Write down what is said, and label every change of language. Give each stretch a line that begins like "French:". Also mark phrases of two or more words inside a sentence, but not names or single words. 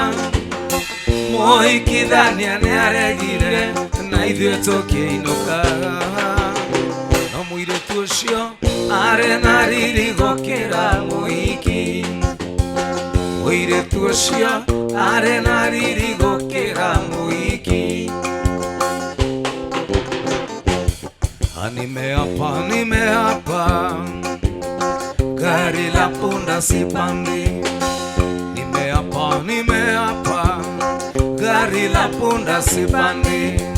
Kikuyu: mũhikithania nĩaregire na ithuĩ tũkĩinũkaga no mũirĩtu ũcio arĩ na riri gũkĩra mũhiki mũirĩtu ũcio arĩ na riri gũkĩra mũhiki
Swahili: nimeapa gari la punda sipandi nimeapa gari la punda sipandi